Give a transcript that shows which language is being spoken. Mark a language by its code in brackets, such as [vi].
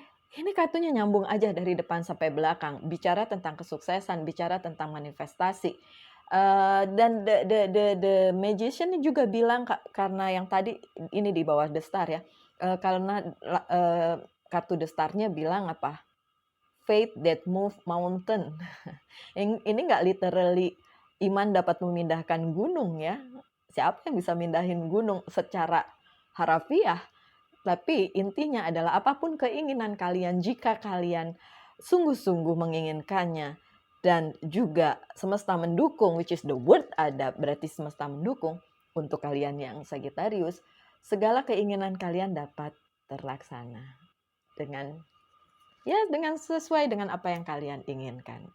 [id] Ini kartunya nyambung aja dari depan sampai belakang, bicara tentang kesuksesan, bicara tentang manifestasi. Dan the magician juga bilang karena yang tadi ini di bawah the star ya, karena kartu the star-nya bilang apa? [en] Faith that move mountain. [id] Ini nggak literally iman dapat memindahkan gunung ya. Siapa yang bisa mindahin gunung secara harafiah? Tapi intinya adalah apapun keinginan kalian, jika kalian sungguh-sungguh menginginkannya dan juga semesta mendukung, [en] which is the word [id] ada, berarti semesta mendukung untuk kalian yang Sagittarius, segala keinginan kalian dapat terlaksana dengan sesuai dengan apa yang kalian inginkan.